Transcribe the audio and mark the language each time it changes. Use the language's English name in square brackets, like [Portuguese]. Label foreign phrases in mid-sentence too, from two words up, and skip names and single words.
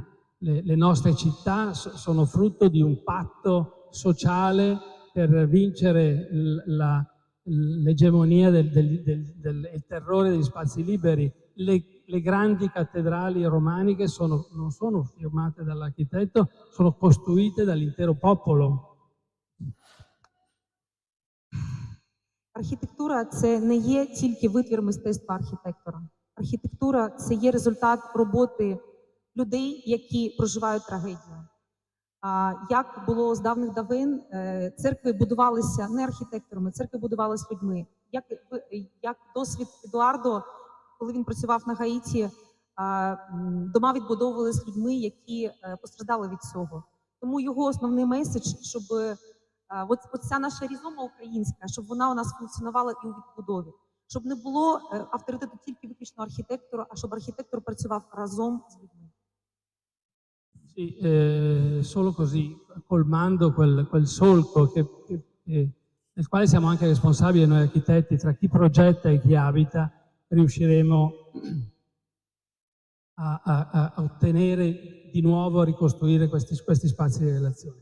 [Italian] Le nostre città sono frutto di un patto sociale per vincere l'egemonia del terrore degli spazi liberi. Le grandi cattedrali romaniche non sono firmate dall'architetto, sono costruite dall'intero popolo. [Ukrainian] Архітектура – це не є тільки витвір мистецтва архітектора. Архітектура – це є результат роботи людей, які проживають трагедію. Як було з давних давин, церкви будувалися не архітекторами, церкви будувалися людьми. Як досвід Едуардо, коли він працював на Гаїті, дома відбудовувалися людьми, які постраждали від цього. Тому його основний меседж, щоб оця наша різома українська, щоб вона у нас функціонувала і у відбудові. Щоб не було авторитету тільки виключно архітектора, а щоб архітектор працював разом з людьми. [Italian] Sì, solo così, colmando quel solco del quale siamo anche responsabili noi architetti, tra chi progetta e chi abita, riusciremo a ottenere di nuovo, a ricostruire questi spazi di relazione.